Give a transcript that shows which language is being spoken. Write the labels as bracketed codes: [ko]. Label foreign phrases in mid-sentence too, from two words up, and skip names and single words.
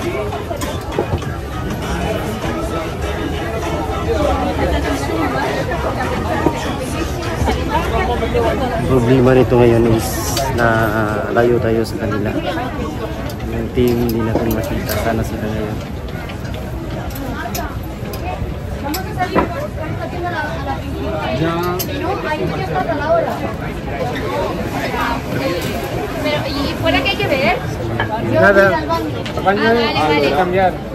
[tl] Problema nito ngayon is na layo tayo sa kanila. Yung team hindi natin makita. Sana sila ngayon. [es] Pero, ¿y fuera qué hay que ver? Nada. Vale. Cambiar.